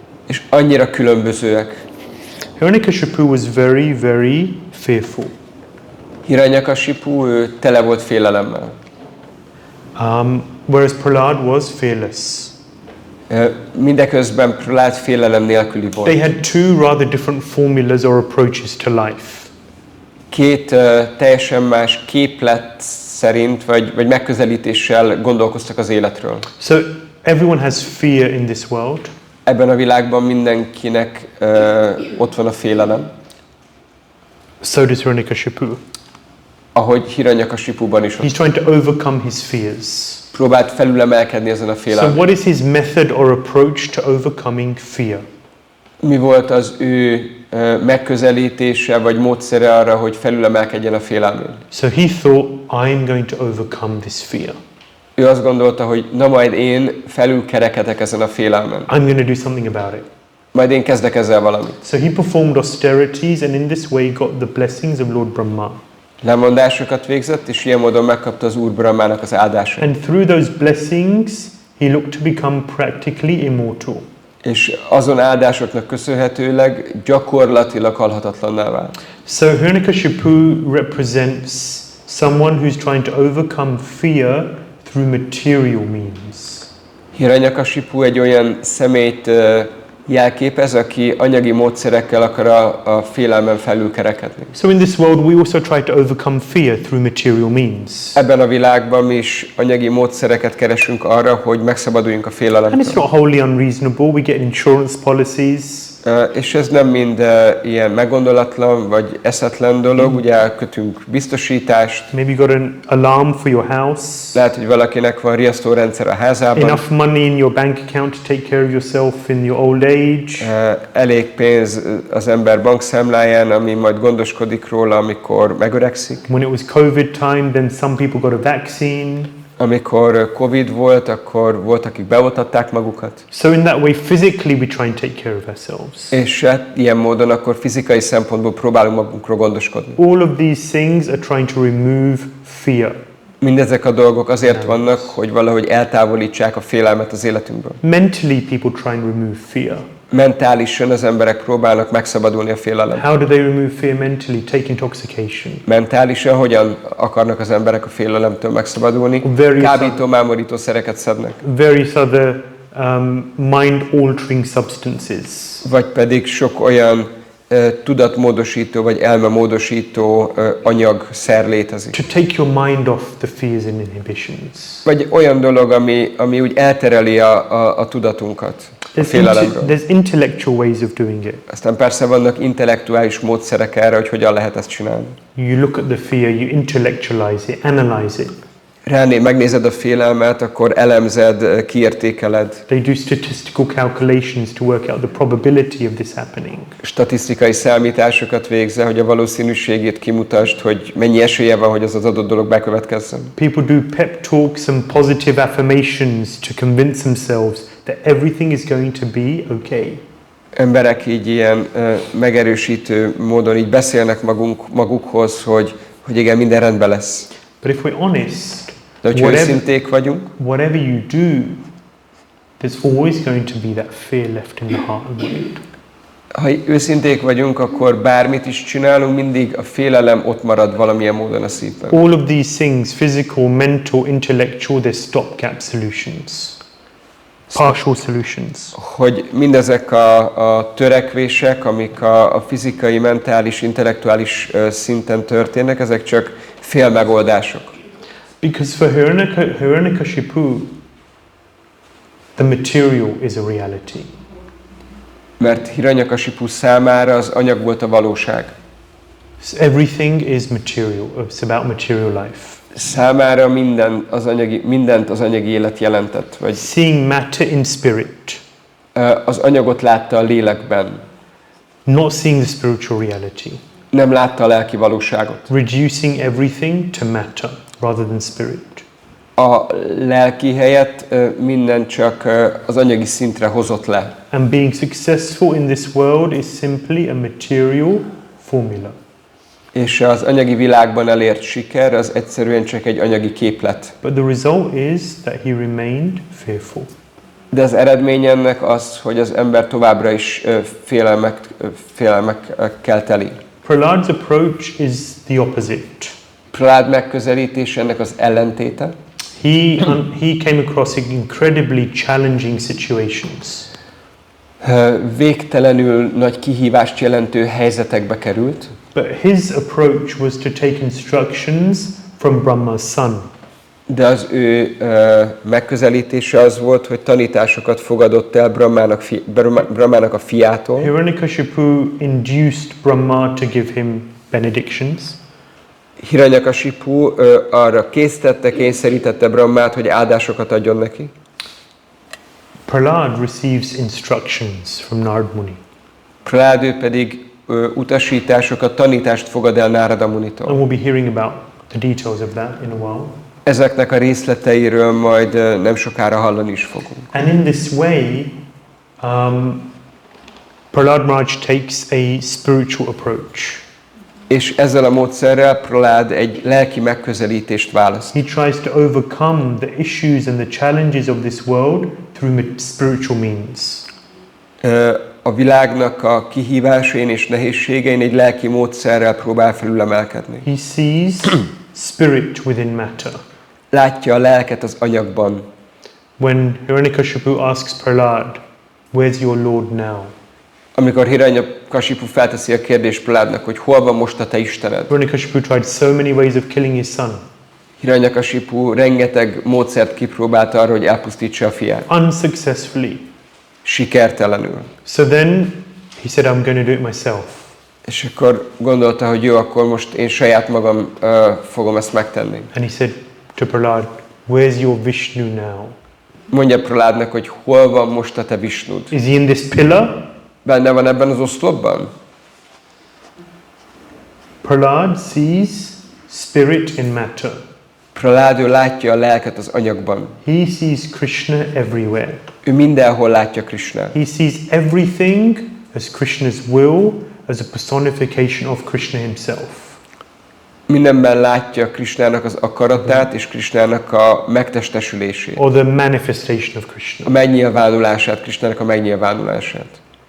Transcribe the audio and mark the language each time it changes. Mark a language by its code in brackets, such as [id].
[hu] És annyira különbözőek. [en] Hiranyakashipu was very, very fearful. [hu] Hiranyakashipu, ő tele volt félelemmel. [en] Whereas Prahlāda was fearless. [hu] Mindeközben Prahlāda félelem nélküli volt. [en] They had two rather different formulas or approaches to life. [hu] Két teljesen más képlet szerint, vagy megközelítéssel gondolkoztak az életről. [en] So everyone has fear in this world. [hu] Ebben a világban mindenkinek ott van a félelem. [en] So does Hiranyakashipu. [hu] Ahogy Hiranyakashipuban is. [en] He's trying to overcome his fears. [hu] Próbált felülemelkedni ezen a félelmen. [en] So what is his method or approach to overcoming fear? [hu] Mi volt az ő megközelítése vagy módszere arra, hogy felülemelkedjen a félelmén? [en] So he thought, I'm going to overcome this fear. [hu] Ő azt gondolta, hogy na majd én felülkerekedek ezen a félelmen. [en] I'm going to do something about it. [hu] Majd én kezdek ezzel valamit. [en] So he performed austerities and in this way got the blessings of Lord Brahma. [hu] Lemondásokat végzett, és ilyen módon megkapta az Úr Brahmának az áldásait. [en] And through those blessings, he looked to become practically immortal. [hu] És azon áldásoknak köszönhetőleg gyakorlatilag halhatatlanná vált. [en] So Hiranyakashipu represents someone who's trying to overcome fear through material means. [hu] Hiranyakashipu egy olyan személyt jelképez, aki anyagi módszerekkel akar a félelmen felülkerekedni. [en] So in this world we also try to overcome fear through material means. [hu] Ebben a világban mi is anyagi módszereket keresünk arra, hogy megszabaduljunk a félelemtől. [en] And it's not wholly unreasonable. We get insurance policies. [hu] És ez nem mind ilyen meggondolatlan vagy eszetlen dolog, ugye kötünk biztosítást. [en] Maybe you got an alarm for your house. [hu] Lehet, hogy valakinek van riasztórendszer a házában. [en] Enough money in your bank account to take care of yourself in your old age. [hu] Elég pénz az ember bankszámláján, ami majd gondoskodik róla, amikor megöregszik. [en] When it was COVID time, then some people got a vaccine. [hu] Amikor Covid volt, akkor volt, akik beoltatták magukat. [en] So in that way, physically we try and take care of ourselves. [hu] És ilyen módon akkor fizikai szempontból próbálunk magunkról gondoskodni. [en] All of these things are trying to remove fear. [hu] Mindezek a dolgok azért vannak, hogy valahogy eltávolítsák a félelmet az életünkből. [en] Mentally, people try and remove fear. [hu] Mentálisan az emberek próbálnak megszabadulni a félelemtől. [en] How do they remove fear mentally? Take intoxication. [hu] Mentálisan hogyan akarnak az emberek a félelemtől megszabadulni? Kábító-mámorító szereket szednek. [en] Various other mind-altering substances. [hu] Vagy pedig sok olyan tudatmódosító vagy elmemódosító anyagszer létezik. [en] To take your mind off the fears and inhibitions. [hu] Vagy olyan dolog, ami úgy eltereli a tudatunkat. [en] There's intellectual ways of doing it. [hu] Aztán persze vannak intellektuális módszerek erre, hogy hogyan lehet ezt csinálni. [en] You look at the fear, you intellectualize it, analyze it. [hu] Megnézed a félelmet, akkor elemzed, kiértékeled. [en] They do statistical calculations to work out the probability of this happening. [hu] Statisztikai számításokat végzel, hogy a valószínűségét kimutasd, hogy mennyi esélye van, hogy az adott dolog bekövetkezzen. [en] People do pep talks and positive affirmations to convince themselves that everything is going to be okay. [hu] Emberek így ilyen megerősítő módon így beszélnek magukhoz, hogy igen, minden rendben lesz. [en] But if we're honest, [hu] de hogyha őszinték vagyunk, [en] whatever you do, there's always going to be that fear left in the heart and mind. [hu] Ha őszinték vagyunk, akkor bármit is csinálunk, mindig a félelem ott marad valamilyen módon a szívben. [en] All of these things, physical, mental, intellectual, they're stopgap solutions. Partial solutions. [hu] Hogy mindezek a törekvések, amik a fizikai, mentális, intellektuális szinten történnek, ezek csak félmegoldások. [en] Because for Hiranyakashipu, the material is a reality. [hu] Mert Hiranyakashipu számára az anyag volt a valóság. [en] So everything is material. It's about material life. [hu] Számára mindent az anyagi élet jelentett. Vagy [en] seeing matter in spirit. [hu] Az anyagot látta a lélekben. [en] Not seeing the spiritual reality. [hu] Nem látta a lelki valóságot. [en] Reducing everything to matter rather than spirit. [hu] A lelki helyett minden csak az anyagi szintre hozott le. [en] And being successful in this world is simply a material formula. [hu] És az anyagi világban elért siker az egyszerűen csak egy anyagi képlet. [en] But the result is that he remained fearful. [hu] De az eredmény ennek az, hogy az ember továbbra is félelmekkel teli. [en] Prahlāda's approach is the opposite. [hu] Prahlāda megközelítés ennek az ellentéte. [en] He came across incredibly challenging situations. [hu] Végtelenül nagy kihívást jelentő helyzetekbe került. [en] But his approach was to take instructions from Brahma's son. [hu] De az ő megközelítése az volt, hogy tanításokat fogadott el Brahmának a fiától. [en] Hiranyakashipu induced Brahma to give him benedictions. [hu] Hiranyakashipu arra kényszerítette Brahmát, hogy áldásokat adjon neki. [en] Prahlāda receives instructions from Narad Muni. [hu] Prahlāda pedig utasításokat, tanítást fogad el Nārada Munitól. [en] And we'll be hearing about the details of that in a while. [hu] Ezeknek a részleteiről majd nem sokára hallani is fogunk. [en] And in this way, Prahlāda Maharaj takes a spiritual approach. [hu] És ezzel a módszerrel Prahlāda egy lelki megközelítést választ. [en] He tries to overcome the issues and the challenges of this world through spiritual means. [hu] A világnak a kihívásain és nehézségein egy lelki módszerrel próbál felülemelkedni. [en] He sees spirit within matter. [hu] Látja a lelket az anyagban. [en] When Hiranyakashipu asks Prahlāda, "Where's your Lord now?" [hu] Amikor Hiranyakashipu felteszi a kérdést Prahlādnak, hogy hol van most a te Istened? [en] Hiranyakashipu tried so many ways of killing his son. [hu] Hiranyakashipu rengeteg módszert kipróbált arra, hogy elpusztítsa a fiát. [en] Unsuccessfully. [hu] Sikertelenül. [en] So then he said, "I'm going to do it myself." [hu] És akkor gondolta, hogy jó, akkor most én saját magam fogom ezt megtenni. [en] And he said to Prahlāda, "Where's your Vishnu now?" [hu] Mondja Prahlādnak, hogy hol van most a te Visnud? [en] Is he in this pillar? [hu] Benne van ebben az oszlopban? [en] Prahlāda sees spirit in matter. [hu] Prahlāda látja a lelket az anyagban. [en] He sees Krishna everywhere. [hu] Ő mindenhol látja Krishnát. [en] He sees everything as Krishna's will, as a personification of Krishna himself. [hu] Mindenben látja Krishnának az akaratát és Krishnának a megtestesülését. [en] Or the manifestation of Krishna. [hu] A megnyilvánulását, Krishnának a megnyilvánulását.